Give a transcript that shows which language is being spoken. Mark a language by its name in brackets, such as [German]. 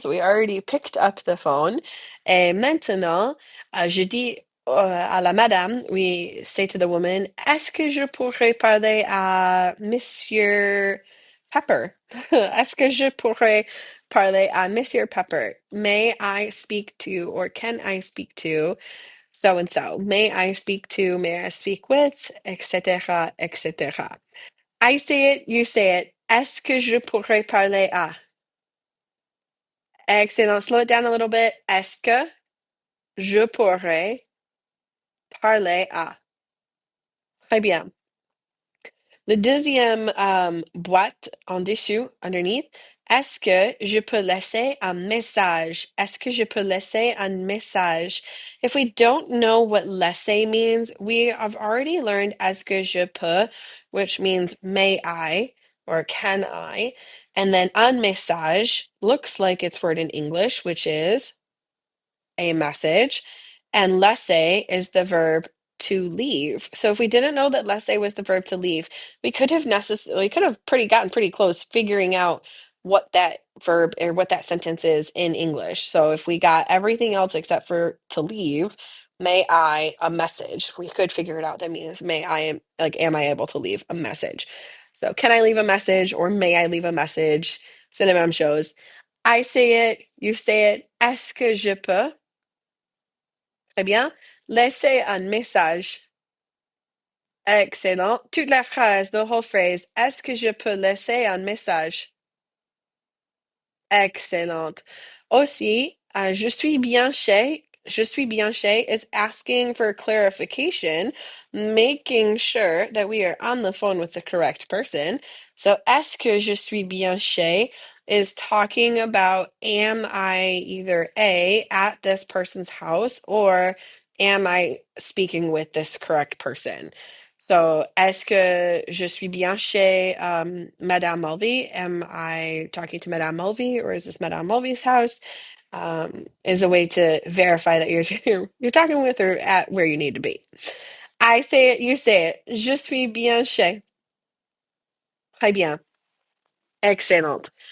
[English] So we already picked up the phone. [French] Et maintenant, je dis à la madame, [English] we say to the woman, [French] est-ce que je pourrais parler à Monsieur Pepper? Est-ce que je pourrais parler à Monsieur Pepper? [English] May I speak to, or can I speak to so and so? May I speak with, etc., etc. I say it, you say it. [French] Est-ce que je pourrais parler à? [English] Excellent. Slow it down a little bit. [French] Est-ce que je pourrais parler à? Très bien. Le deuxième boîte en dessous, underneath, est-ce que je peux laisser un message? Est-ce que je peux laisser un message? [English] If we don't know what laisser means, we have already learned est-ce que je peux, which means may I. or can I? And then un message looks like its word in English, which is a message, and laisser is the verb to leave. So if we didn't know that laisser was the verb to leave, we could have gotten pretty close figuring out what that verb or what that sentence is in English. So if we got everything else except for to leave, may I a message, we could figure it out. That means may I am I able to leave a message? So can I leave a message or may I leave a message? Synonym shows. I say it, you say it. [French] Est-ce que je peux? Très bien. Laissez un message. Excellent. Toute la phrase, [English] the whole phrase. [French] Est-ce que je peux laisser un message? Excellent. [English] Aussi, je suis bien chez is asking for clarification, making sure that we are on the phone with the correct person. So, est-ce que je suis bien chez is talking about am I either A, at this person's house, or am I speaking with this correct person? [French] So, est-ce que je suis bien chez Madame Mulvey? [English] Am I talking to Madame Mulvey, or is this Madame Mulvey's house? Is a way to verify that you're talking with her at where you need to be. I say it, you say it. [French] Je suis bien chez. Très bien. Excellent.